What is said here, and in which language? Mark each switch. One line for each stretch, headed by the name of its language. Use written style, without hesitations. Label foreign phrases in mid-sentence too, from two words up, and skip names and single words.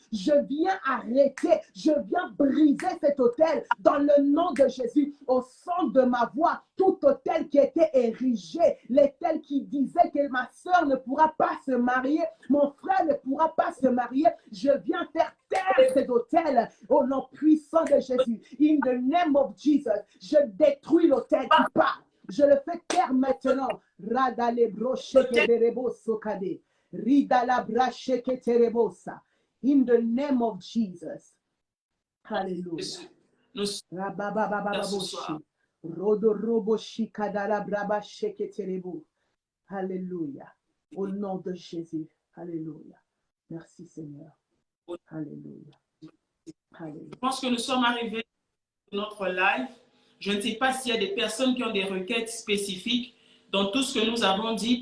French: Je viens arrêter, je viens briser cet autel dans le nom de Jésus. Au son de ma voix, tout autel qui était érigé, l'autel qui disait que ma soeur ne pourra pas se marier, mon frère ne pourra pas se marier, je viens faire taire cet autel au nom puissant de Jésus.
English: In the name of Jesus,
French: je détruis l'autel qui parle. Je le fais taire maintenant. Radale brocheke derebo sokade. Ridala bracheke terebosa.
English: In the name of Jesus. Hallelujah. Rabababababoshi. Rodoroboshi kadala brabacheke terebo.
French: Hallelujah. Au nom de Jésus. Hallelujah. Merci Seigneur. Hallelujah. Hallelujah. Je pense que nous sommes arrivés à notre live. Je ne sais pas s'il y a des personnes qui ont des requêtes spécifiques dans tout ce que nous avons dit.